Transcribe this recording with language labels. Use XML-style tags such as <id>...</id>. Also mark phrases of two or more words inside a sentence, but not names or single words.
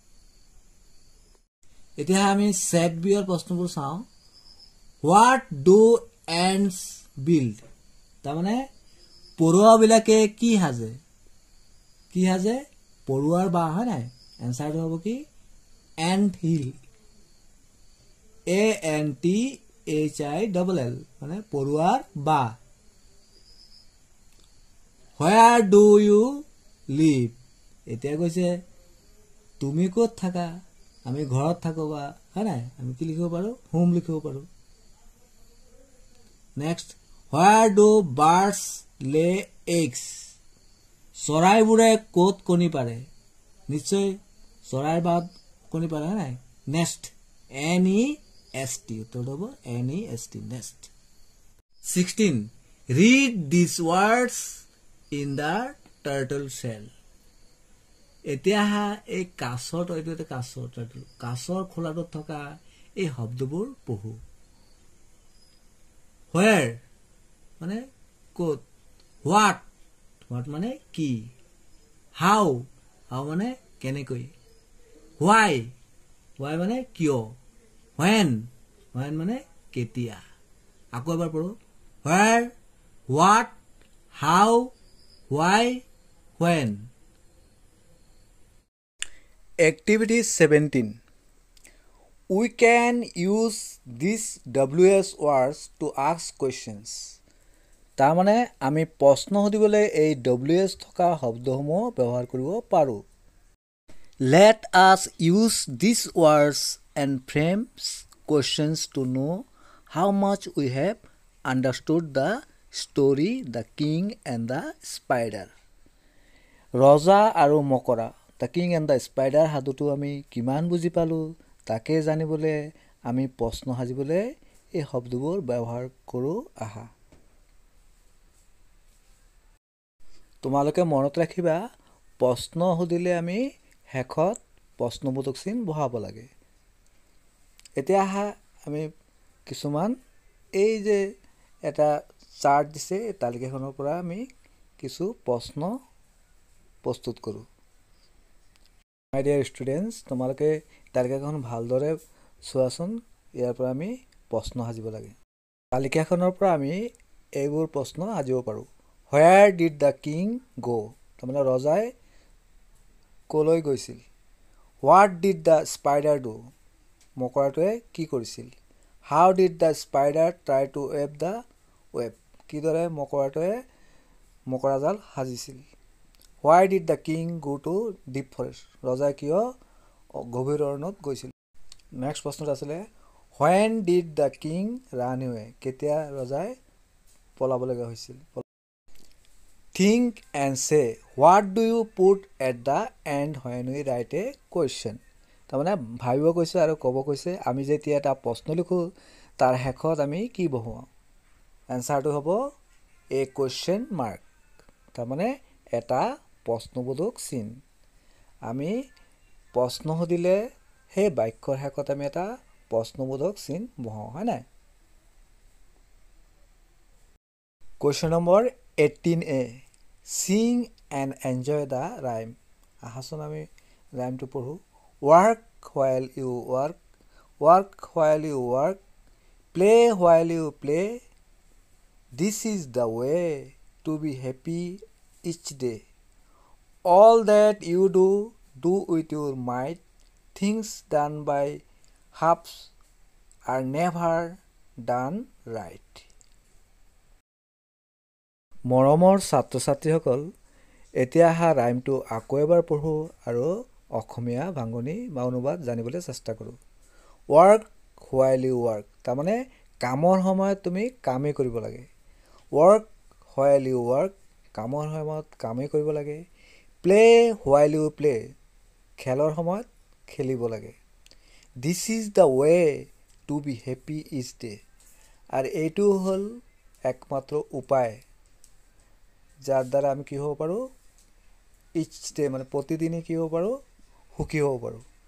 <as>এতিয়া আমি সেট বিৰ প্ৰশ্নবোৰ চাওঁ</as> <en>what do ants build</en> <as>তাৰমানে পৰুৱাবিলাকে কি সাজে পৰুৱাৰ বাহ হয় নাই এনসাৰটো হ'ব কি</as> <en>ant hill</en> <as>ANTHILL মানে পৰুৱাৰ বাহ</as> <en>Where do you live</en> <as>এতিয়া কৈছে তুমি ক'ত থাকা আমি ঘৰত থাকো বা হয় নাই আমি কি লিখিব পাৰো হোম লিখিব পাৰো নেক্সট</as> <en>Where do birds lay eggs</en> <as>চৰাইবোৰে ক'ত কণী পাৰে নিশ্চয় চৰাইৰ বাদ কণী পাৰে হয় নাই নেক্সট NEST উত্তৰ হ'ব NEST নেক্সট</as> <en>16 read these words in the turtle shell</en> <as>এতিয়া এই কাছৰ এইটো কাছৰ টাৰ্টল কাছৰ খোলাটোত থকা এই শব্দবোৰ পঢ়ো where মানে ক'ত what মানে কি how মানে কেনেকৈ why মানে কিয় when মানে কেতিয়া আকৌ এবাৰ পঢ়ো</as> <en>where what how why when Activity 17 We can use these WS words to ask questions</en> <as>তাৰমানে আমি প্ৰশ্ন সুধিবলৈ এই WS থকা শব্দসমূহ ব্যৱহাৰ কৰিব পাৰো</as> <en>Let us use these words and frames questions to know how much we have understood the story The King and the Spider</en> <as>ৰজা আৰু মকৰা The King and the Spider হাদুটো আমি কিমান বুজি পালো তাকে জানিবলৈ আমি প্ৰশ্ন সাজিবলৈ এই শব্দবোৰ ব্যৱহাৰ কৰো আহা তোমালোকে মনত ৰাখিবা প্ৰশ্ন সুধিলে আমি হেকত প্ৰশ্নবোধক চিন বহাব লাগে এতিয়া আহা আমি কিছুমান এই যে এটা চাৰ্ট দিছে এই তালিকাখনৰ পৰা আমি কিছু প্ৰশ্ন প্ৰস্তুত কৰো</as> <en>My dear students,</en> <as>তোমালোকে তালিকাখন ভালদৰে চোৱাচোন ইয়াৰ পৰা</as> <en>আমি প্ৰশ্ন সাজিব লাগে তালিকাখনৰ পৰা আমি এইবোৰ প্ৰশ্ন সাজিব পাৰো Where did the king go</en> <as>তাৰমানে ৰজাই কলৈ গৈছিল</as> <en>What did the spider do</en> <as>মকৰাটোৱে কি কৰিছিল</as> <en>How did the spider try to weave the web</en> <as>কিদৰে মকৰাটোৱে মকৰাজাল সাজিছিল</as> <en>Why did the king go to deep forest?</en> <as>ৰজাই কিয় গভীৰ অৰণ্যত গৈছিল নেক্সট প্ৰশ্নটো আছিল</as> <en>When did the king run away?</en> <as>কেতিয়া ৰজাই পলাব লগা হৈছিল</as> <en>Think and say what do you put at the end when we write a question</en> <as>তাৰমানে ভাবিব কৈছে আৰু ক'ব কৈছে আমি যেতিয়া এটা প্ৰশ্ন লিখো তাৰ হেকত আমি কি বহুৱাও এনসাৰটো হ'ব</as> <en>a question mark</en> <as>তাৰমানে এটা প্ৰশ্নবোধক চিন আমি প্ৰশ্ন সুধিলে হে বাক্যৰ হেকত আমি এটা প্ৰশ্নবোধক চিন বহাও হয় নাই</as> <en>Question number 18A Sing and enjoy the rhyme</en> <as>আহাচোন আমি rhymeটো পঢ়ো</as> <en>Work while you work Work while you work Play while you play This is the way to be happy each day All that you do with your might Things done by halves are never done right</en> <as>মৰমৰ ছাত্ৰ-ছাত্ৰীসকল এতিয়া আহা ৰাইমটো আকৌ এবাৰ পঢ়ো আৰু অসমীয়া ভাঙনি বা অনুবাদ জানিবলৈ চেষ্টা কৰো</as> <en>Work while you work</en> <as>তাৰমানে কামৰ সময়ত তুমি কামেই কৰিব লাগে</as> <en>Work while you work</en> <as>কামৰ সময়ত কামেই কৰিব লাগে।</as> <en>play while you play,</en> <as>খেলৰ সময়ত খেলিব লাগে।</as> <en>this is the way to be happy each day,</en> <as>আৰু এইটো হ'ল একমাত্ৰ উপায় যাৰ দ্বাৰা আমি কি হ'ব পাৰোঁ,</as> <en>each day</en> <as>মানে প্ৰতিদিনে কি হ'ব পাৰোঁ, সুখী হ'ব পাৰোঁ।</as>